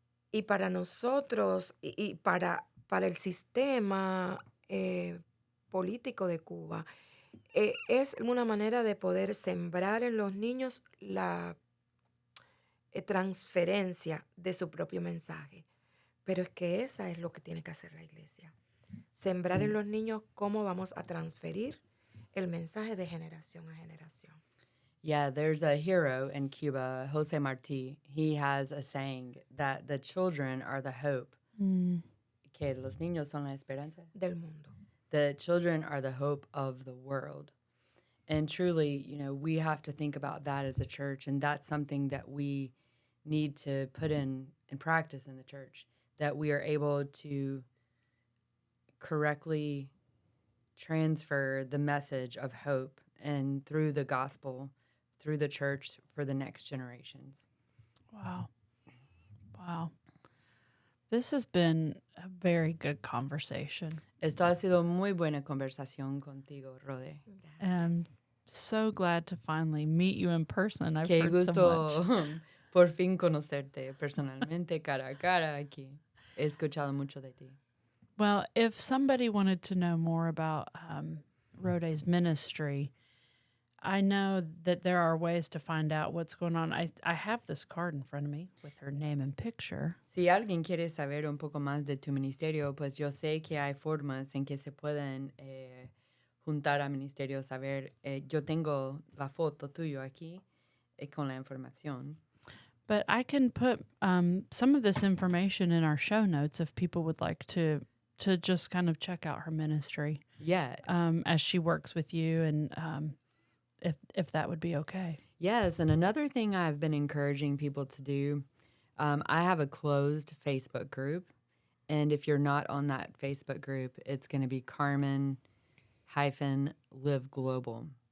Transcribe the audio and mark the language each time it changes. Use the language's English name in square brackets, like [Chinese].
[Spanish] Y para nosotros, y para el sistema político de Cuba, es una manera de poder sembrar en los niños la transferencia de su propio mensaje. Pero es que esa es lo que tiene que hacer la iglesia. Sembrar en los niños cómo vamos a transferir el mensaje de generación a generación. [English] Yeah, there's a hero in Cuba, Jose Martí. He has a saying that the children are the hope. [Spanish] Que los niños son la esperanza. Del mundo. [English] The children are the hope of the world. And truly, we have to think about that as a church, and that's something that we need to put in practice in the church, that we are able to correctly transfer the message of hope and through the gospel, through the church for the next generations. Wow. Wow. This has been a very good conversation. [Spanish] Esto ha sido muy buena conversación contigo, Rhode. [English] I'm so glad to finally meet you in person. I've [Spanish] Qué [English] heard so [Spanish] gusto [English] much. [Spanish] por fin conocerte personalmente, cara a cara aquí. He escuchado mucho de ti. [English] Well, if somebody wanted to know more about Rhode's ministry, I know that there are ways to find out what's going on. I have this card in front of me with her name and picture. [Spanish] Si alguien quiere saber un poco más de tu ministerio, pues yo sé que hay formas en que se pueden juntar a ministerio, saber. Yo tengo la foto tuyo aquí con la información. [English] But I can put some of this information in our show notes if people would like to just kind of check out her ministry. Yeah. As she works with you, and if that would be okay. Yes, and another thing I've been encouraging people to do, I have a closed Facebook group, and if you're not on that Facebook group, it's going to be Carmen-Live Global.